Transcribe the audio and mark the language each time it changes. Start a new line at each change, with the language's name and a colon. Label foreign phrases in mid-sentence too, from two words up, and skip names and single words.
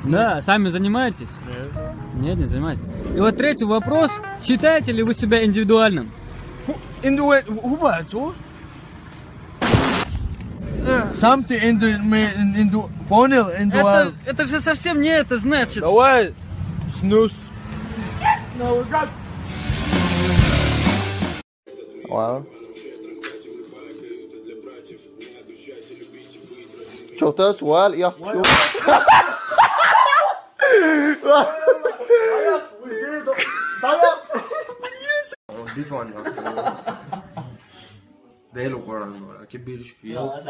Russian: Да, сами занимаетесь? Нет, не занимаетесь. И вот третий вопрос. Считаете ли вы себя индивидуальным? Сам ты понял? Это же совсем не это значит. Давай, снус. Wow.
Arabic: شوف ده سؤال يا شوف ده له قرن كبير شويه